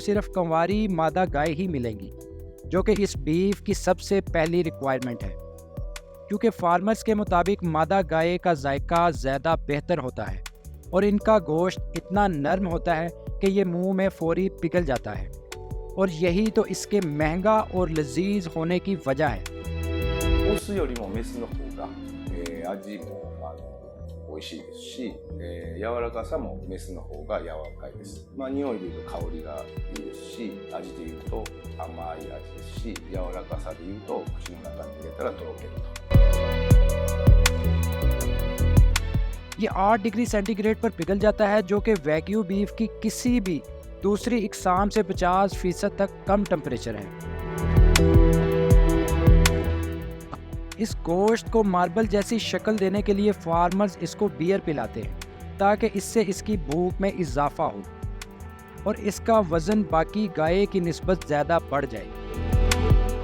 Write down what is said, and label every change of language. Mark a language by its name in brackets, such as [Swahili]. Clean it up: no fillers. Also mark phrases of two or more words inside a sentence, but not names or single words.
[Hindi] सिर्फ कंवारी मादा गाय ही मिलेंगी, जो कि इस बीफ की सबसे पहली रिक्वायरमेंट है, क्योंकि फार्मर्स के मुताबिक मादा गाय का जायका ज़्यादा बेहतर होता है और इनका गोश्त इतना नरम होता है कि ये मुंह में फौरी पिघल जाता है, और यही तो इसके महंगा और लजीज होने की वजह है। [Japanese] オスよりもメスの方が、味も美味しいですし、柔らかさもメスの方が柔らかいです。匂いでいうと香りがいいですし、味でいうと甘い味ですし、柔らかさでいうと口の中に入れたらとろけると。 [Hindi] ये 8 [English] degree centigrade [Hindi] पर पिघल जाता है, जो कि वैग्यू बीफ की किसी भी दूसरी इकसाम से 50% तक कम टेम्परेचर है। इस गोश्त को मार्बल जैसी शक्ल देने के लिए फार्मर्स इसको बियर पिलाते हैं, ताकि इससे इसकी भूख में इजाफा हो और इसका वज़न बाकी गाय की निस्बत ज़्यादा बढ़ जाए।